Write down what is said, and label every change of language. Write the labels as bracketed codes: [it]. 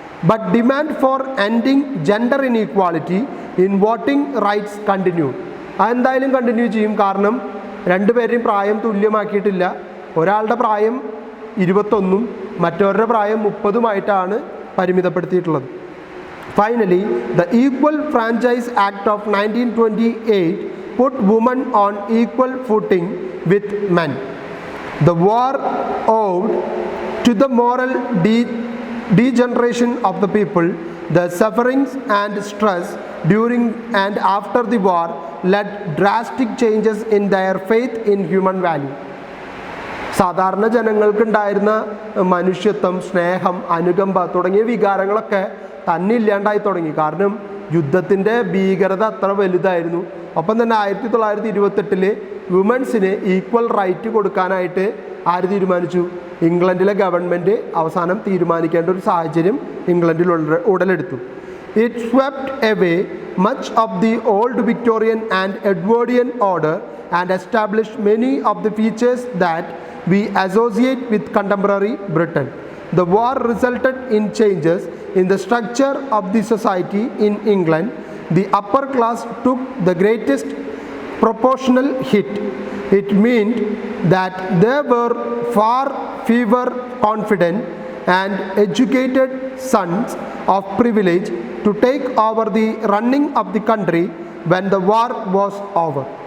[en] But demand for ending gender inequality in voting rights continue. [ml] അതെന്തായാലും continue ചെയ്യും. കാരണം രണ്ടുപേരുടെയും പ്രായം തുല്യമാക്കിയിട്ടില്ല. ഒരാളുടെ പ്രായം 21 മറ്റവരുടെ പ്രായം 30 പരിമിതപ്പെടുത്തിയിട്ടുള്ളത്. [en] Finally, the Equal Franchise Act of 1928 put women on equal footing with men. The war owed to the moral degeneration of the people. The sufferings and stress during and after the war led drastic changes in their faith in human value. [ml] സാധാരണ ജനങ്ങൾക്കുണ്ടായിരുന്ന മനുഷ്യത്വം, സ്നേഹം, അനുകമ്പ തുടങ്ങിയ വികാരങ്ങളൊക്കെ തന്നെ ഇല്ലാണ്ടായി തുടങ്ങി. കാരണം യുദ്ധത്തിൻ്റെ ഭീകരത അത്ര വലുതായിരുന്നു. ഒപ്പം തന്നെ 1928 വുമൻസിന് ഈക്വൽ റൈറ്റ് കൊടുക്കാനായിട്ട് ആര് തീരുമാനിച്ചു? ഇംഗ്ലണ്ടിലെ ഗവൺമെൻറ് അവസാനം തീരുമാനിക്കേണ്ട ഒരു സാഹചര്യം ഇംഗ്ലണ്ടിൽ ഉടലെടുത്തു. [en] It swept away much of the old Victorian and Edwardian order and established many of the features that we associate with contemporary Britain. The war resulted in changes in the structure of the society in England. The upper class took the greatest proportional hit. It meant that there were far fewer confident and educated sons of privilege to take over the running of the country when the war was over.